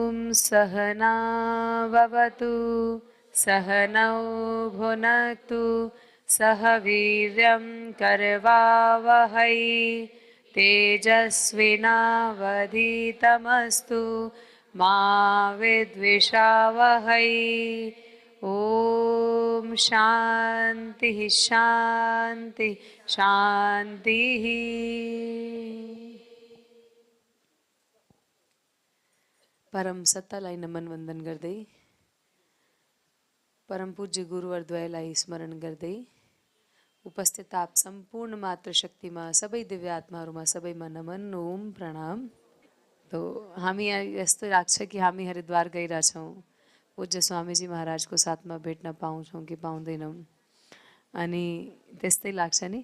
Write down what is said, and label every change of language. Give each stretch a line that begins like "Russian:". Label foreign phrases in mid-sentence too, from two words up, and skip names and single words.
Sanskrit: सहनाववतु सहनौ भुनक्तु सह वीर्यं करवावहै तेजस्विनावधीतमस्तु मा विद्विषावहै। ओम शांति शांति शांति।
Nepali: परम सत्तालाई नमन वंदन गर्दै परम पूज्य गुरुवरद्वयलाई स्मरण गर्दै उपस्थित आप सम्पूर्ण मातृशक्तिमा सबै दिव्यात्माहरूमा सबैमा नमन ओम प्रणाम। तो हामी यस्तो लाग्छ कि हामी हरिद्वार गइरहेछौँ, पूज्य स्वामीजी महाराजको साथमा भेट्न पाउँछौँ कि पाउँदैनौँ, अनि त्यस्तै लाग्छ नि।